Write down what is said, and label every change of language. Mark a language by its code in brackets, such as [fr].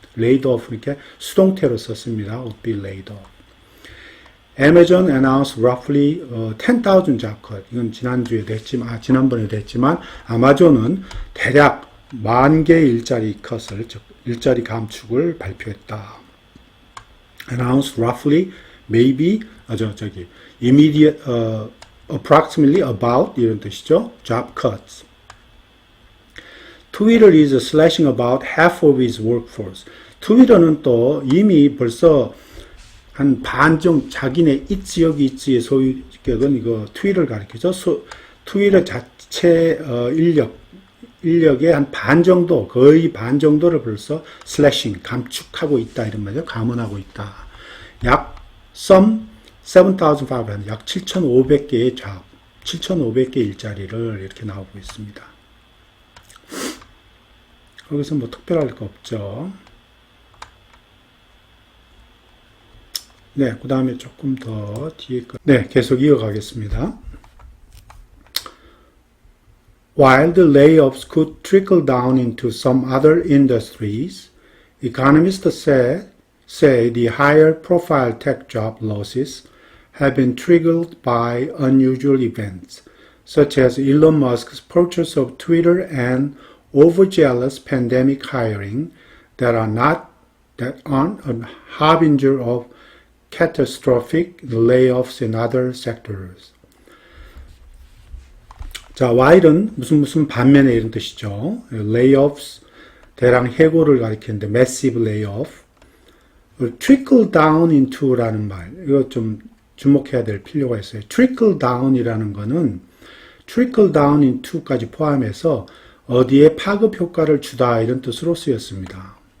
[ko] laid off 이렇게 수동태로 썼습니다. [en] would be laid off. Amazon announced roughly 10,000 job cut. [ko] 이건 지난번에도 했지만 아마존은 대략 10,000개의 일자리 컷을, 즉 일자리 감축을 발표했다. [en] Announced roughly, maybe, immediate, approximately, about [ko] 이런 뜻이죠. [en] job cuts. Twitter is slashing about half of its workforce. [ko] 트위터는 또 이미 벌써 한 반 자기네 있지의 소유격은 이거 트위터를 가리키죠. 트위터 자체 인력의 한 반 정도, 거의 반 정도를 벌써 슬래싱, 감축하고 있다 이런 말이죠. 감원하고 있다. 약 7,500, 약 7,500개의 잡, 7,500개 일자리를 이렇게 나오고 있습니다. 거기서 뭐 특별할 거 없죠. 네, 그 다음에 조금 더 뒤에 거. 네, 계속 이어가겠습니다. [en] While the layoffs could trickle down into some other industries, economists say the higher profile tech job losses have been triggered by unusual events, such as Elon Musk's purchase of Twitter and overzealous pandemic hiring that aren't a harbinger of catastrophic layoffs in other sectors. [ko] 자, while은 무슨 반면에 이런 뜻이죠. layoffs, 대량 해고를 가리키는데 massive layoff. trickle down into라는 말, 이거 좀 주목해야 될 필요가 있어요. trickle down이라는 거는 trickle down into까지 포함해서 어디에 파급 효과를 주다 이런 뜻으로 쓰였습니다.